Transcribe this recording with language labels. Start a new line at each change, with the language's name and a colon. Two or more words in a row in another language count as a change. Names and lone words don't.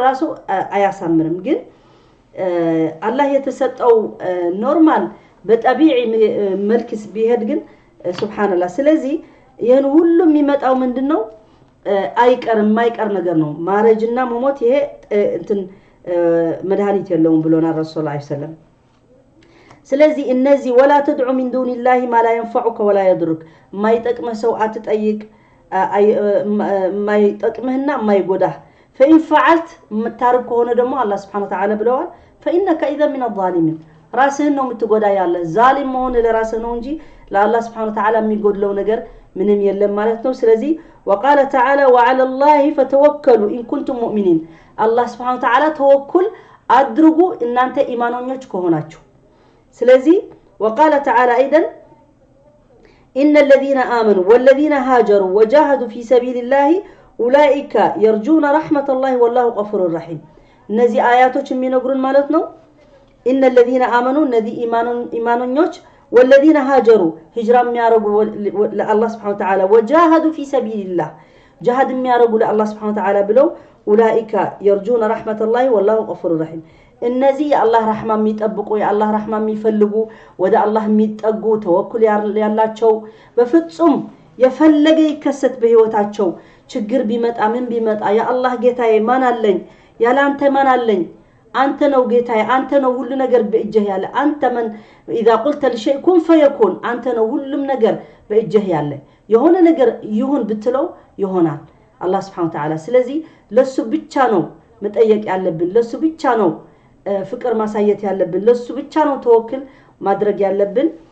Amharic: ራሱ አያሳምርም ግን አላህ የተሰጠው ኖርማል በጠቢዒ መልክስ ቢሄድ ግን ሱብሃንአላህ ስለዚህ ይሄን ሁሉ የሚመጣው ምንድነው አይቀርም ማይቀር ነገር ነው ማረጅና መሞት ይሄ እንትን መድኃኒት የለውም ብሎና ረሱላህ
Arabic: صلى الله عليه وسلم
Amharic: ስለዚህ እነዚህ
Arabic: ولا تدع من دون الله ما لا ينفعك ولا يضرك
Amharic: ማይጠቅመህ ሰው አትጠይቅ ማይጠቅምህና ማይጎዳህ
Arabic: فإن فعلت متارك
Amharic: ሆነ ደግሞ አላህ
Arabic: سبحانه وتعالى
Amharic: ብለዋል
Arabic: فإنك إذا من الظالمين
Amharic: ራስህን ነው የምትጎዳ ያለ ዛሊም መሆን ለራስህ ነው እንጂ ለአላህ
Arabic: سبحانه وتعالى
Amharic: የሚጎድለው ነገር ምንም የለም ማለት ነው ስለዚህ
Arabic: وقال تعالى وعلى الله فتوكلوا إن كنتم مؤمنين الله سبحانه وتعالى توكل
Amharic: አድርጉ እናንተ ኢማኖኞች ከሆናችሁ ስለዚህ
Arabic: وقال تعالى أيضا إن الذين آمنوا والذين هاجروا وجاهدوا في سبيل الله أولئك يرجون رحمة الله والله غفور رحيم
Amharic: እነዚህ አያቶች የሚነግሩን ማለት ነው
Arabic: إن الذين آمنوا الذي إيمانኞች والذين هاجروا هجرة
Amharic: የሚያረጉ ለአላህ
Arabic: سبحانه وتعالى وجاهدوا في سبيل الله جهاد
Amharic: የሚያረጉ ለአላህ
Arabic: سبحانه وتعالى ብለው أولئك يرجون رحمة الله والله غفور رحيم
Amharic: እነዚህ የአላህ ረህማ የሚጠብቁ የአላህ ረህማ የሚፈልጉ ወደ አላህ የሚጠጉ ተወኩል ያላቸው በፍጹም የፈለገ ይከሰት በህይወታቸው ችግር ቢመጣ ምን ቢመጣ ያ አላህ ጌታዬ ማን አለኝ ያላንተ ማን አለኝ አንተ ነው ጌታዬ አንተ ነው ሁሉ ነገር በእጅህ ያለ አንተ
Arabic: من اذا قلت لشيء كن فيكون
Amharic: አንተ ነው ሁሉም ነገር በእጅህ ያለ የሆነ ነገር ይሁን ብትለው ይሆናል አላህ
Arabic: سبحانه وتعالى
Amharic: ስለዚህ ለሱ ብቻ ነው መጠየቅ ያለብን ለሱ ብቻ ነው ፍቅር ማሳየት ያለብን ለሱ ብቻ ነው ተወክል ማድረግ ያለብን